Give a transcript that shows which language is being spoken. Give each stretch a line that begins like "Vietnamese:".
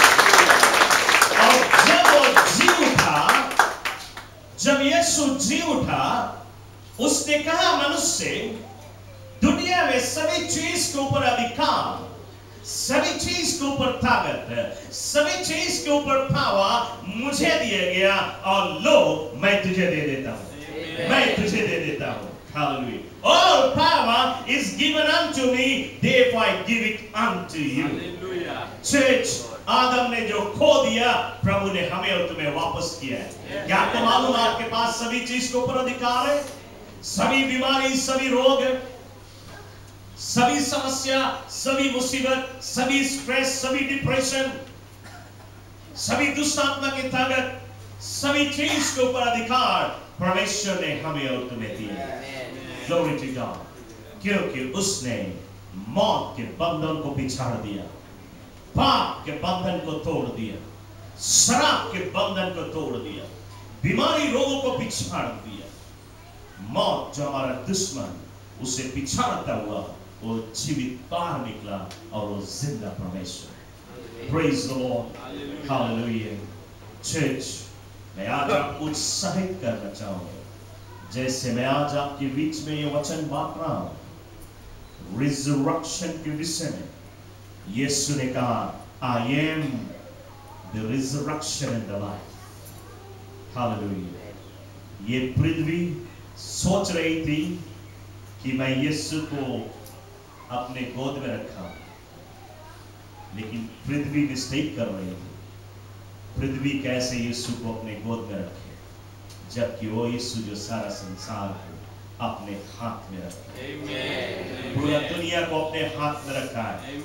Hindi: और जब वो जी उठा, जब यीशु जी उठा, उसने कहा मनुष्य से, दुनिया में सभी चीज के ऊपर अधिकार, सभी चीज के ऊपर ताकत, सभी चीज के ऊपर पावर मुझे दिया गया, और लो मैं तुझे दे देता हूं, मैं तुझे दे देता हूं।
English: Hallelujah. All power is given unto me, therefore I give it unto you. Hallelujah.
Hindi: Church, आदम ने जो खो दिया, प्रभु ने हमें और तुम्हें वापस किया है। क्या आपको मालूम है आपके पास सभी चीज के ऊपर अधिकार है? सभी बीमारी, सभी रोग, सभी समस्या, सभी मुसीबत, सभी स्ट्रेस, सभी डिप्रेशन, सभी दुष्ट आत्मा की ताकत, सभी चीज के ऊपर अधिकार परमेश्वर ने हमें और तुम्हें दिया।
English: Glory to God.
Hindi: क्योंकि उसने मौत के बंधन को बिछाड़ दिया, पाप के बंधन को तोड़ दिया, शराब के बंधन को तोड़ दिया, बीमारी रोगों को बिछाड़ दिया। मौत जो हमारा दुश्मन, उसे बिछाड़ता हुआ वो जीवित बाहर निकला और वो जिंदा परमेश्वर।
English: Praise the Lord. Hallelujah.
Hindi: Church, मैं आज आपको उत्साहित करना चाहूंगा, जैसे मैं आज आपके बीच में ये वचन बांट रहा हूं रिजर्वेशन के विषय में। यीशु ने कहा,
English: I am the resurrection and the life. Hallelujah.
Hindi: ये पृथ्वी सोच रही थी कि मैं यीशु को अपने गोद में रखा, लेकिन पृथ्वी मिस्टेक कर रही थी। पृथ्वी कैसे यीशु को अपने गोद में रखे, जबकि वो यीशु जो सारा संसार को अपने हाथ में रखे, पूरा दुनिया को अपने हाथ में रखा है।